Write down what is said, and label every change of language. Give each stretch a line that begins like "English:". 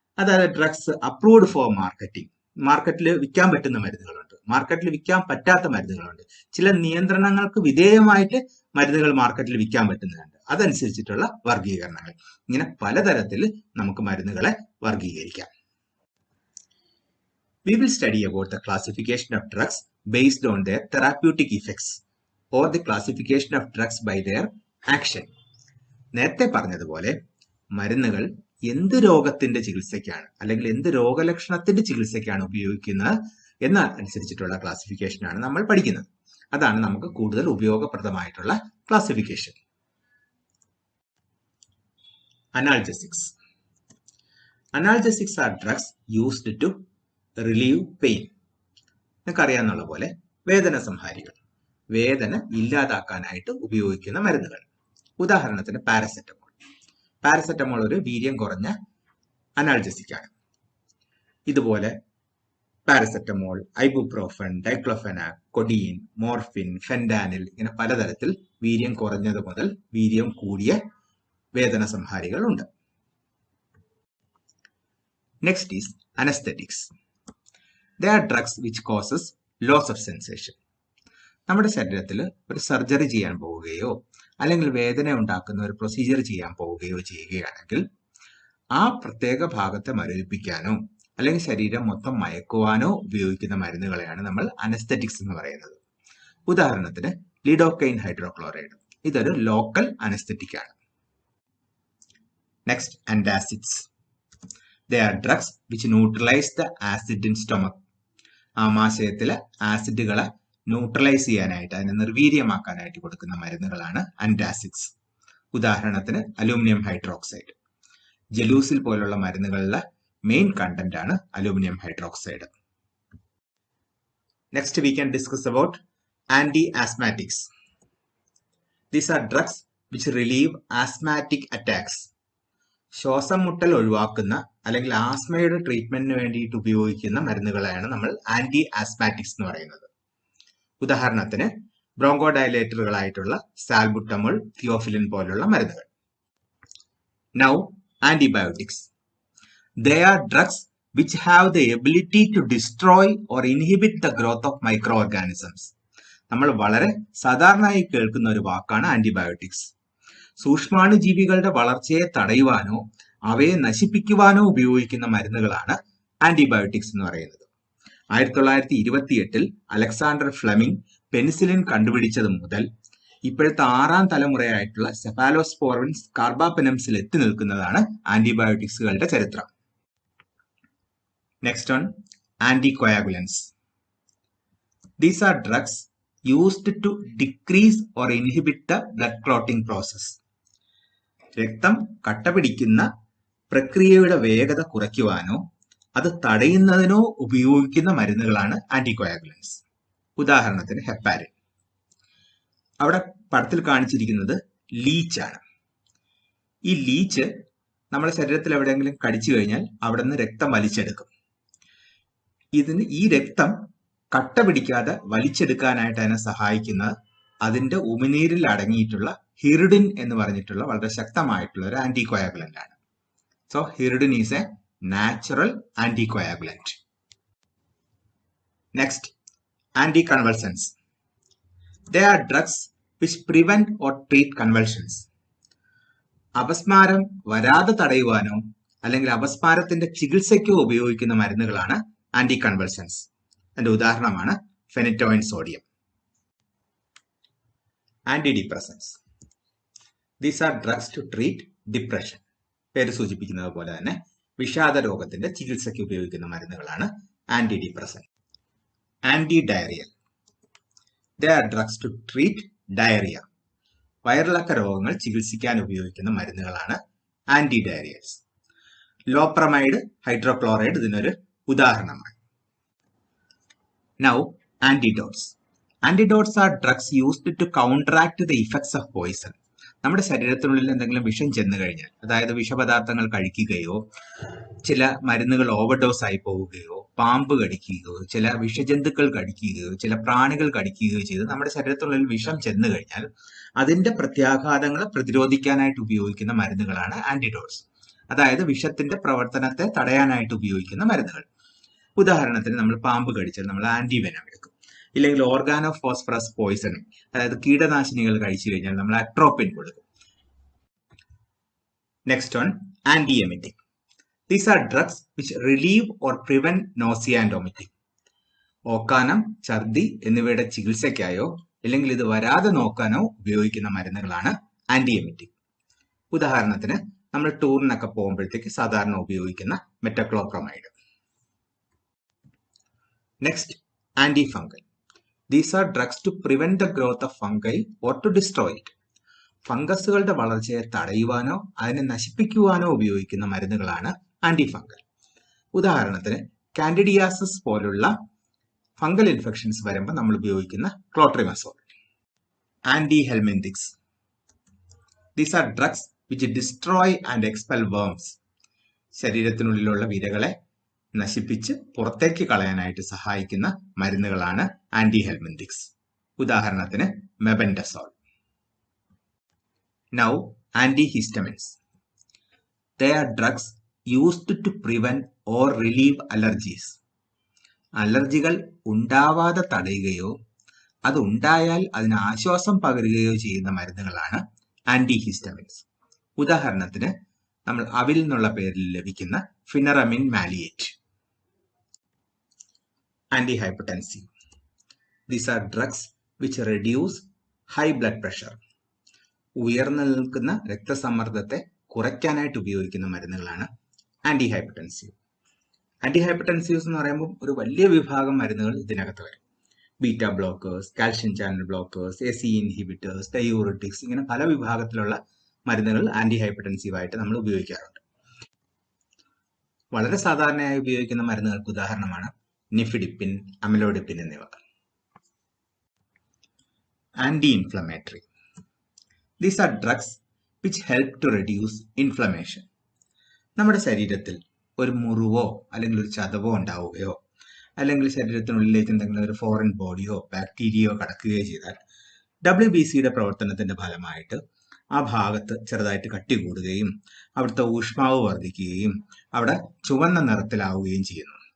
Malayalam: അതായത്
English: Drugs approved for marketing.
Malayalam: മാർക്കറ്റിൽ വിൽക്കാൻ പറ്റുന്ന മരുന്നുകളുണ്ട്, മാർക്കറ്റിൽ വിൽക്കാൻ പറ്റാത്ത മരുന്നുകളുണ്ട്. ചില നിയന്ത്രണങ്ങൾക്ക് വിധേയമായിട്ട് മരുന്നുകൾ മാർക്കറ്റിൽ വിൽക്കാൻ പറ്റുന്നുണ്ട്. അതനുസരിച്ചിട്ടുള്ള വർഗീകരണങ്ങൾ. ഇങ്ങനെ പലതരത്തിൽ നമുക്ക് മരുന്നുകളെ വർഗീകരിക്കാം.
English: We will study about the classification of drugs based on their therapeutic effects or the classification of drugs by their action.
Malayalam: നേരത്തെ പറഞ്ഞതുപോലെ മരുന്നുകൾ എന്ത് രോഗത്തിന്റെ ചികിത്സയ്ക്കാണ് അല്ലെങ്കിൽ എന്ത് രോഗലക്ഷണത്തിന്റെ ചികിത്സയ്ക്കാണ് ഉപയോഗിക്കുന്നത് എന്നനുസരിച്ചിട്ടുള്ള ക്ലാസിഫിക്കേഷനാണ് നമ്മൾ പഠിക്കുന്നത്. അതാണ് നമുക്ക് കൂടുതൽ ഉപയോഗപ്രദമായിട്ടുള്ള classification.
English: Analgesics. Analgesics are drugs used to relieve pain.
Malayalam: നിങ്ങൾക്കറിയാവുന്ന പോലെ വേദന സംഹാരികൾ, വേദന ഇല്ലാതാക്കാനായിട്ട് ഉപയോഗിക്കുന്ന മരുന്നുകൾ. ഉദാഹരണത്തിന് പാരസെറ്റമോൾ ഒരു വീര്യം കുറഞ്ഞ അനാൽജസിക് ആണ്. ഇതുപോലെ പാരസെറ്റമോൾ, ഐബുപ്രോഫൻ, ഡൈക്ലോഫെനാക്, കൊഡീൻ, മോർഫിൻ, ഫെൻഡാനിൽ, ഇങ്ങനെ പലതരത്തിൽ വീര്യം കുറഞ്ഞത് മുതൽ വീര്യം കൂടിയ വേദന സംഹാരികൾ ഉണ്ട്.
English: Next is anaesthetics. They are drugs which causes loss of sensation.
Malayalam: നമ്മുടെ ശരീരത്തിൽ ഒരു സർജറി ചെയ്യാൻ പോവുകയോ അല്ലെങ്കിൽ വേദന ഉണ്ടാക്കുന്ന ഒരു പ്രൊസീജിയർ ചെയ്യാൻ പോവുകയോ ചെയ്യുകയാണെങ്കിൽ ആ പ്രത്യേക ഭാഗത്തെ മരവിപ്പിക്കാനോ അല്ലെങ്കിൽ ശരീരം മൊത്തം മയക്കുവാനോ ഉപയോഗിക്കുന്ന മരുന്നുകളെയാണ് നമ്മൾ അനസ്തെറ്റിക്സ് എന്ന് പറയുന്നത്. ഉദാഹരണത്തിന് ലിഡോക്കൈൻ ഹൈഡ്രോക്ലോറൈഡ്, ഇതൊരു ലോക്കൽ അനസ്തെറ്റിക് ആണ്.
English: Next, antacids. They are drugs which neutralize the acid in stomach.
Malayalam: ആമാശയത്തിലെ ആസിഡുകളെ neutralise ചെയ്യാനായിട്ട്, അതിനെ നിർവീര്യമാക്കാനായിട്ട് കൊടുക്കുന്ന മരുന്നുകളാണ് ആന്റാസിഡ്സ്. ഉദാഹരണത്തിന് അലൂമിനിയം ഹൈഡ്രോക്സൈഡ്. ജലൂസിൽ പോലുള്ള മരുന്നുകളിലെ മെയിൻ കണ്ടന്റ് ആണ് aluminium hydroxide.
English: Next we can discuss about anti-asthmatics. These are drugs which relieve asthmatic attacks.
Malayalam: ശ്വാസം മുട്ടൽ ഒഴിവാക്കുന്ന അല്ലെങ്കിൽ ആസ്മയുടെ ട്രീറ്റ്മെന്റിന് വേണ്ടിയിട്ട് ഉപയോഗിക്കുന്ന മരുന്നുകളെയാണ് നമ്മൾ ആന്റി ആസ്മാറ്റിക്സ് എന്ന് പറയുന്നത്. ഉദാഹരണത്തിന് ബ്രോങ്കോ ഡയലേറ്ററുകളായിട്ടുള്ള സാൽബുട്ടമോൾ, തിയോഫിലിൻ പോലുള്ള മരുന്നുകൾ.
English: Now antibiotics. They are drugs which have the ability to destroy or inhibit the growth of microorganisms.
Malayalam: നമ്മൾ വളരെ സാധാരണയായി കേൾക്കുന്ന ഒരു വാക്കാണ് ആന്റിബയോട്ടിക്സ്. സൂക്ഷ്മാണുജീവികളുടെ വളർച്ചയെ തടയുവാനോ അവയെ നശിപ്പിക്കുവാനോ ഉപയോഗിക്കുന്ന മരുന്നുകളാണ് ആന്റിബയോട്ടിക്സ് എന്ന് പറയുന്നത്. 1928 അലക്സാണ്ടർ ഫ്ലെമിംഗ് പെനിസിലിൻ കണ്ടുപിടിച്ചത് മുതൽ ഇപ്പോഴത്തെ 6ാം തലമുറയായിട്ടുള്ള സെഫാലോസ്പോറിൻസ് കാർബാപെനംസിൽ എത്തി നിൽക്കുന്നതാണ് ആന്റിബയോട്ടിക്സുകളുടെ ചരിത്രം.
English: Next one, anticoagulants. These are drugs used to decrease or inhibit the blood clotting process.
Malayalam: രക്തം കട്ടപിടിക്കുന്ന പ്രക്രിയയുടെ വേഗത കുറയ്ക്കുവാനോ അത് തടയുന്നതിനോ ഉപയോഗിക്കുന്ന മരുന്നുകളാണ് ആന്റികോയാഗുലൻസ്. ഉദാഹരണത്തിന് ഹെപ്പാരിൻ. അവിടെ പടത്തിൽ കാണിച്ചിരിക്കുന്നത് ലീച്ചാണ്. ഈ ലീച്ച് നമ്മുടെ ശരീരത്തിൽ എവിടെയെങ്കിലും കടിച്ചു കഴിഞ്ഞാൽ അവിടെ നിന്ന് രക്തം വലിച്ചെടുക്കും. ഈ രക്തം കട്ട പിടിക്കാതെ വലിച്ചെടുക്കാനായിട്ട് അതിനെ സഹായിക്കുന്നത് അതിന്റെ ഉമിനീരിൽ അടങ്ങിയിട്ടുള്ള ഹിറിഡിൻ എന്ന് പറഞ്ഞിട്ടുള്ള വളരെ ശക്തമായിട്ടുള്ള ഒരു ആന്റികോയാഗുലന്റ് ആണ്.
English: So hirudin is a natural anticoagulant. Next, anti convulsants. They are drugs which prevent or treat convulsions.
Malayalam: അപസ്മാരം വരാതെ തടയുവാനോ അല്ലെങ്കിൽ അപസ്മാരത്തിന്റെ ചികിത്സയ്ക്കോ ഉപയോഗിക്കുന്ന മരുന്നുകളാണ് ആന്റി കൺവൾസൻസ്. അതിന്റെ ഉദാഹരണമാണ് phenytoin sodium.
English: Anti depressants. These are drugs to treat depression.
Malayalam: പേര് സൂചിപ്പിക്കുന്നത് പോലെ തന്നെ വിഷാദ രോഗത്തിന്റെ ചികിത്സയ്ക്ക് ഉപയോഗിക്കുന്ന മരുന്നുകളാണ് anti depressant.
English: Anti diarrhoeal. They are drugs to treat diarrhea.
Malayalam: വയറിളക്ക രോഗങ്ങൾ ചികിത്സിക്കാൻ ഉപയോഗിക്കുന്ന മരുന്നുകളാണ് ആന്റി ഡയറിയൽസ്. ലോപ്രമൈഡ്, ഹൈഡ്രോക്ലോറൈഡ് ഇതിനൊരു ഉദാഹരണമാണ്.
English: Now, antidotes. Antidotes are drugs used to counteract the effects of poison.
Malayalam: നമ്മുടെ ശരീരത്തിനുള്ളിൽ എന്തെങ്കിലും വിഷം ചെന്ന് കഴിഞ്ഞാൽ, അതായത് വിഷപദാർത്ഥങ്ങൾ കഴിക്കുകയോ ചില മരുന്നുകൾ ഓവർഡോസ് ആയി പോവുകയോ പാമ്പ് കടിക്കുകയോ ചില വിഷജന്തുക്കൾ കടിക്കുകയോ ചില പ്രാണികൾ കടിക്കുകയോ ചെയ്ത് നമ്മുടെ ശരീരത്തിനുള്ളിൽ വിഷം ചെന്ന് കഴിഞ്ഞാൽ അതിന്റെ പ്രത്യാഘാതങ്ങളെ പ്രതിരോധിക്കാനായിട്ട് ഉപയോഗിക്കുന്ന മരുന്നുകളാണ് ആന്റിഡോട്സ്. അതായത് വിഷത്തിന്റെ പ്രവർത്തനത്തെ തടയാനായിട്ട് ഉപയോഗിക്കുന്ന മരുന്നുകൾ. ഉദാഹരണത്തിന് നമ്മൾ പാമ്പ് കടിച്ചാൽ നമ്മൾ ആന്റിവെനം എടുക്കും. ഇല്ലെങ്കിൽ ഓർഗാനോ ഫോസ്ഫറസ് പോയിസണിങ്, അതായത് കീടനാശിനികൾ കഴിച്ചു കഴിഞ്ഞാൽ നമ്മൾ അട്രോപ്പിൻ കൊടുക്കും.
English: Next one, anti emetic. These are drugs which relieve or prevent nausea and vomiting.
Malayalam: ഓക്കാനം, ഛർദി എന്നിവയുടെ ചികിത്സയ്ക്കായോ അല്ലെങ്കിൽ ഇത് വരാതെ നോക്കാനോ ഉപയോഗിക്കുന്ന മരുന്നുകളാണ് ആന്റിഎമിറ്റിക്. ഉദാഹരണത്തിന് നമ്മൾ ടൂറിനൊക്കെ പോകുമ്പോഴത്തേക്ക് സാധാരണ ഉപയോഗിക്കുന്ന മെറ്റക്ലോപ്രമൈഡ്.
English: Next, anti fungal. These are drugs to prevent the growth of fungi or to destroy it.
Malayalam: ഫംഗസുകളുടെ വളർച്ചയെ തടയുവാനോ അതിനെ നശിപ്പിക്കുവാനോ ഉപയോഗിക്കുന്ന മരുന്നുകളാണ് ആന്റി ഫംഗൽ. ഉദാഹരണത്തിന് കാൻഡിഡിയാസിസ് പോലുള്ള ഫംഗൽ ഇൻഫെക്ഷൻസ് വരുമ്പോൾ നമ്മൾ ഉപയോഗിക്കുന്ന clotrimazole.
English: Anti helminthics. These are drugs which destroy and expel worms.
Malayalam: ശരീരത്തിനുള്ളിലുള്ള വിരകളെ നശിപ്പിച്ച് പുറത്തേക്ക് കളയാനായിട്ട് സഹായിക്കുന്ന മരുന്നുകളാണ് ആന്റി ഹെൽമിന്തിക്സ്. ഉദാഹരണത്തിന് mebendazole.
English: Now, antihistamines. They are drugs used to prevent or relieve allergies.
Malayalam: അലർജികൾ ഉണ്ടാവാതെ തടയുകയോ അത് ഉണ്ടായാൽ അതിന് ആശ്വാസം പകരുകയോ ചെയ്യുന്ന മരുന്നുകളാണ് ആന്റിഹിസ്റ്റമിൻസ്. ഉദാഹരണത്തിന് നമ്മൾ അവിൽ എന്നുള്ള പേരിൽ ലഭിക്കുന്ന ഫിനറമിൻ മാലിയേറ്റ്.
English: Anti hypertensive. These are drugs which reduce high blood pressure.
Malayalam: ഉയർന്നു നിൽക്കുന്ന രക്തസമ്മർദ്ദത്തെ കുറയ്ക്കാനായിട്ട് ഉപയോഗിക്കുന്ന മരുന്നുകളാണ് ആന്റി ഹൈപ്പർടെൻസീവ്. ആന്റി ഹൈപ്പർടെൻസീവ്സ് എന്ന് പറയുമ്പോൾ ഒരു വലിയ വിഭാഗം മരുന്നുകൾ ഇതിനകത്ത് വരും. Beta blockers, calcium channel blockers, ACE inhibitors, ഡയൂറിറ്റിക്സ്, ഇങ്ങനെ പല വിഭാഗത്തിലുള്ള മരുന്നുകൾ ആന്റി ഹൈപ്പർടെൻസീവ് ആയിട്ട് നമ്മൾ ഉപയോഗിക്കാറുണ്ട്. വളരെ സാധാരണയായി ഉപയോഗിക്കുന്ന മരുന്നുകൾക്ക് ഉദാഹരണമാണ് നിഫിഡിപ്പിൻ, അമിലോഡിപ്പിൻ എന്നിവ.
English: Anti inflammatory. These are drugs which help to reduce inflammation.
Malayalam: നമ്മുടെ ശരീരത്തിൽ ഒരു മുറിവോ അല്ലെങ്കിൽ ഒരു ചതവോ ഉണ്ടാവുകയോ അല്ലെങ്കിൽ ശരീരത്തിനുള്ളിലേക്ക് എന്തെങ്കിലും ഒരു ഫോറിൻ ബോഡിയോ ബാക്ടീരിയയോ കടക്കുകയോ ചെയ്താൽ WBCയുടെ പ്രവർത്തനത്തിന്റെ ഫലമായിട്ട് ആ ഭാഗത്ത് ചെറുതായിട്ട് കട്ടി കൂടുകയും അവിടുത്തെ ഊഷ്മാവ് വർദ്ധിക്കുകയും അവിടെ ചുവന്ന നിറത്തിലാവുകയും ചെയ്യുന്നു.